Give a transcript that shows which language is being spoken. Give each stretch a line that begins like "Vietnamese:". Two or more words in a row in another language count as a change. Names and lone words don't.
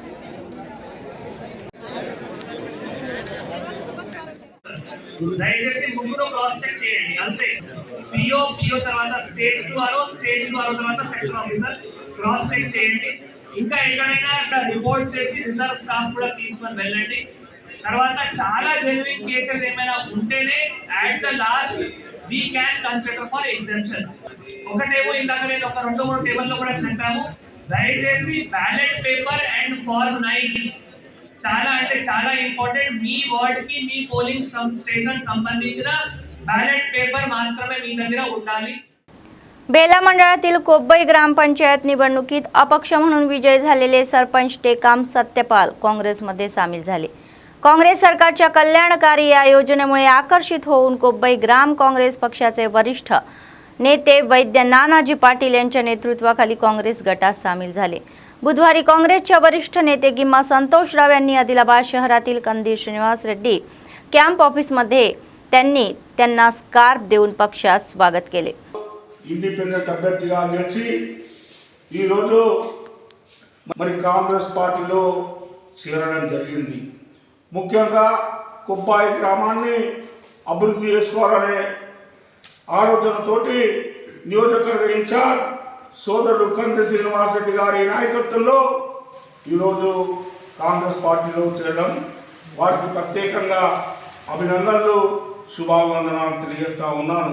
Telugu: దయచేసి ముగ్గురు
English: cross check
Telugu: చేయండి అంతే. పిఓ తర్వాత స్టేజ్ 2 ఆరో తర్వాత
English: sector officer cross check
Telugu: చేయండి. ఇంకా ఎక్కడైనా రిపోర్ట్ చేసి
English: reserve staff
Telugu: కూడా తీసుకొని వెళ్ళండి. తర్వాత చాలా
English: genuine cases
Telugu: ఏమైనా ఉంటేనే
English: at the last we can consider for exemption.
Telugu: ఒకటేమో ఇందాక నేను ఒక 2-3 టేబుల్లో కూడా చెప్పాము. దయచేసి
English: ballot paper and form 9
Telugu: చాలా అంటే చాలా ఇంపార్టెంట్. మీ వార్డ్ కి మీ
English: polling station
Telugu: సంబంధించిన
English: ballot paper
Telugu: మాత్రమే మీ దగ్గర ఉండాలి.
Marathi: बेला मंडळातील कोब्बई ग्रामपंचायत निवडणुकीत अपक्ष म्हणून विजयी झालेले सरपंच टेकाम सत्यपाल काँग्रेसमध्ये सामील झाले. काँग्रेस सरकारच्या कल्याणकारी या योजनेमुळे आकर्षित होऊन कोब्बई ग्राम काँग्रेस पक्षाचे वरिष्ठ नेते वैद्य नानाजी पाटील यांच्या नेतृत्वाखाली काँग्रेस गटात सामील झाले. बुधवारी काँग्रेसच्या वरिष्ठ नेते गिम्मा संतोषराव यांनी आदिलाबाद शहरातील कंदीर श्रीनिवास रेड्डी
English: camp officeमध्ये
Marathi: त्यांना स्कार्फ देऊन पक्षात स्वागत केले.
Telugu: ఇండిపెండెంట్ అభ్యర్థిగా గెలిచి ఈరోజు మరి కాంగ్రెస్ పార్టీలో చేరడం జరిగింది. ముఖ్యంగా కొబ్బాయి గ్రామాన్ని అభివృద్ధి చేసుకోవాలనే ఆలోచనతోటి నియోజకవర్గ ఇన్ఛార్జ్ సోదరుడు కంది శ్రీనివాసరెడ్డి గారి నాయకత్వంలో ఈరోజు కాంగ్రెస్ పార్టీలో చేరడం వారికి ప్రత్యేకంగా అభినందనలు శుభావందనాలు తెలియజేస్తా ఉన్నాను.